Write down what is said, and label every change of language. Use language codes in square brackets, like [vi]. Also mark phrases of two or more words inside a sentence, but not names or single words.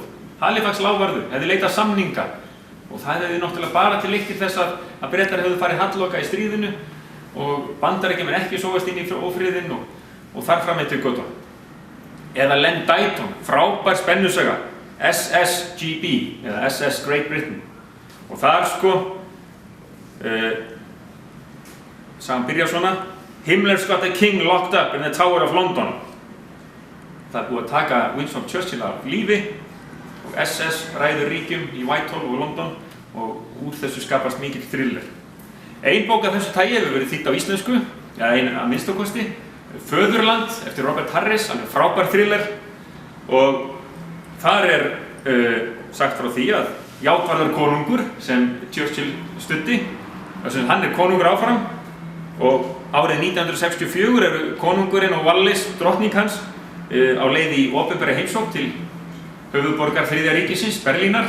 [is] Halifax lávarður hefði leitað samninga og það hefði náttúrulega bara til leiktir þess að Bretar hefðu farið halloka í stríðinu og Bandaríkjamenn ekki sógast inn í ófriðinn og þar fram eftir götunum. Eða Len Deighton, frábær spennusaga, SSGB eða SS Great Britain. Og þar sagan byrjar svona: [en] Himmler's got the king locked up in the Tower of London. [is] Það búið að taka Winston Churchill af lífi og SS ræður ríkjum í Whitehall og London og úr þessu skapast mikill thriller. Ein bók af þessu tagi hefur verið þýdd á íslensku, eða ein að minnstakosti, Föðurland eftir Robert Harris, alveg frábær thriller og þar sagt frá því að Játvarður konungur sem Churchill studdi, þess að hann konungur áfram og árið 1964 eru konungurinn og Wallis, drottning hans, á leið í opinbera heimsókn til höfuðborgar Þriðja ríkisins, Berlínar.